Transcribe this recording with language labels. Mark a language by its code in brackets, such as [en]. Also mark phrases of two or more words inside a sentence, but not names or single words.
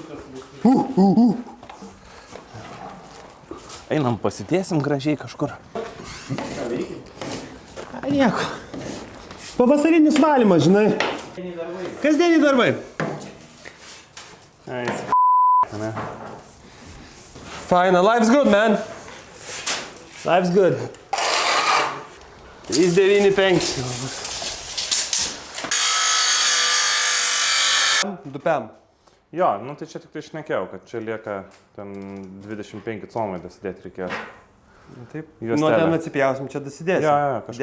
[lt] Einam, pasidėsim gražiai kažkur. Nieko. Pavasarinis valymas, žinai. Kasdieniai darbai. Ne. [en] Fine, life's good, man. Life's good. [lt] 395. Dupiam. Jo, nu tai čia tik tai šnekėjau, kad čia lieka ten 25 comai dasidėti reikės. Taip. Juostelę. Nuo ten atsipjausim, čia dasidėsim. Jo, kažkas